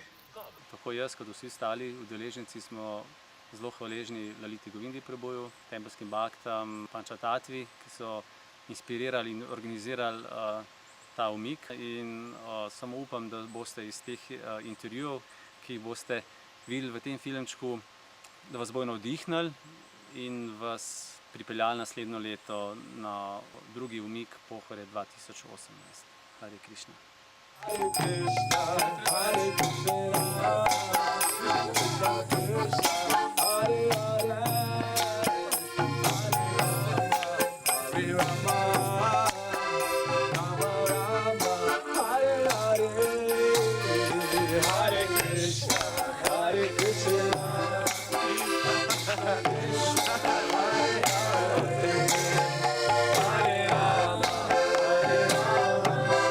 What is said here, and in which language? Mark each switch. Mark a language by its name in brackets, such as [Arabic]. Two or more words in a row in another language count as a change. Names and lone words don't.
[Slovenian] Tako jaz kot vsi ostali udeleženci smo zelo hvaležni Laliti Govindi preboju, tempelskim baktam, Pančatatvi, ki so inspirirali in organizirali ta umik. In samo upam, da boste iz teh intervjujev, ki jih boste videli v tem filmčku, da vas bojo navdihnili in vas pripeljali naslednjo leto na drugi umik Pohorje 2018. [Sanskrit] Hare Krišna. Hare Krishna, Hare Krishna, Krishna Krishna, Hare Hare, Hare Rama, Rama Rama, Hare Hare, Hare Krishna, Hare Krishna, Krishna Krishna, Hare Hare, Hare Rama, Hare Rama.